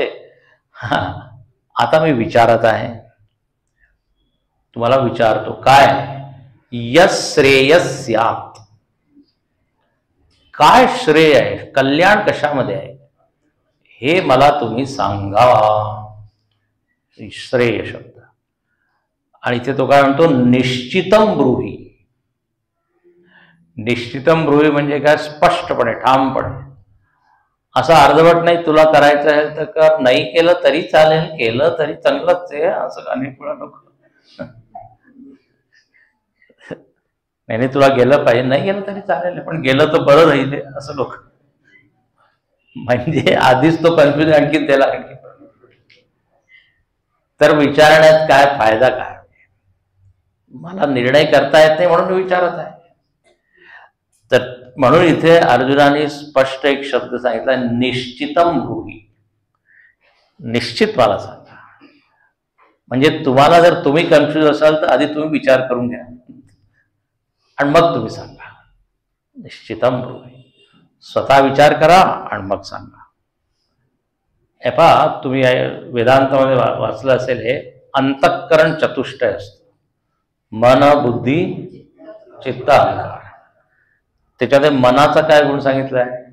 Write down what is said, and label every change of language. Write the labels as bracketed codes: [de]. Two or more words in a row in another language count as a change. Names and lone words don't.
[mr] आता मी विचारत आहे, तुम्हाला विचारतो काय? यश्रेयस्यात्, काय श्रेय आहे, कल्याण कशामध्ये आहे, हे मला तुम्ही सांगा. श्रेय शब्द. आणि इथे तो काय म्हणतो? [sa] निश्चितम ब्रूहि. निश्चितम ब्रूहि [mr] म्हणजे काय? स्पष्टपणे, ठामपणे. असं अर्धवट नाही, तुला करायचं आहे तर कर, नाही केलं तरी चालेल, केलं तरी चांगलंच आहे, असं अनेक वेळा लोक. नाही तुला गेलं पाहिजे, नाही गेलं तरी चालेल, पण गेलं तर बरं राहिले, असं लोक. म्हणजे आधीच तो कन्फ्युज, आणखी त्याला आणखी. तर विचारण्यात काय फायदा? काय? मला निर्णय करता येत नाही म्हणून विचारत आहे. तर म्हणून इथे अर्जुनाने स्पष्ट एक शब्द सांगितला, [sa] निश्चितम ब्रूहि. [mr] निश्चित मला सांगा. म्हणजे तुम्हाला जर तुम्ही कन्फ्युज असाल तर आधी तुम्ही विचार करून घ्या आणि मग तुम्ही सांगा. [sa] निश्चितम ब्रूहि, [mr] स्वतः विचार करा आणि मग सांगा. हे पहा, तुम्ही वेदांतामध्ये वाचलं असेल, हे अंतःकरण चतुष्टय असतं. मन, बुद्धी, चित्त, अहंकार. त्याच्यामध्ये मनाचा काय गुण सांगितलाय?